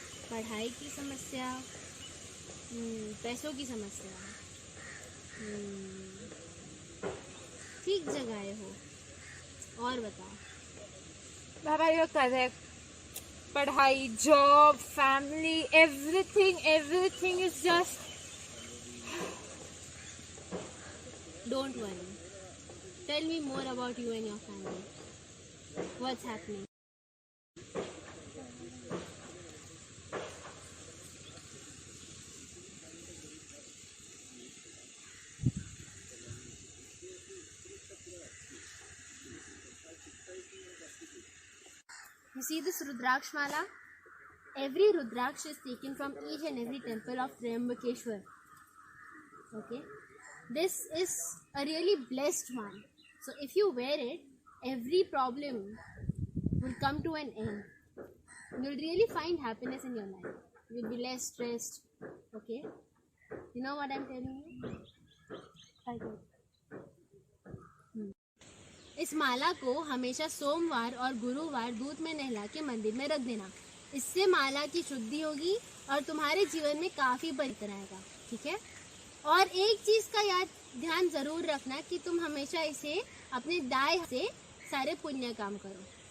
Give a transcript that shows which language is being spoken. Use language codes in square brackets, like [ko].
[hi] पढ़ाई की समस्या, पैसों की समस्या, ठीक जगह हो। और बताओ। [en] Baba, you're correct. Padhai, job, family, everything is just. Don't worry. Tell me more about you and your family. What's happening? You see this Rudraksh mala? Every Rudraksh is taken from each and every temple of Triambakeshwar. Okay? This is a really blessed one. So if you wear it, every problem will come to an end. You'll really find happiness in your life. You'll be less stressed. Okay? You know what I'm telling you? I do. [hi] इस माला को हमेशा सोमवार और गुरुवार दूध में नहला के मंदिर में रख देना। इससे माला की शुद्धि होगी और तुम्हारे जीवन में काफ़ी परिवर्तन आएगा। ठीक है? और एक चीज़ का ध्यान ज़रूर रखना कि तुम हमेशा इसे अपने दाएं से सारे पुण्य काम करो।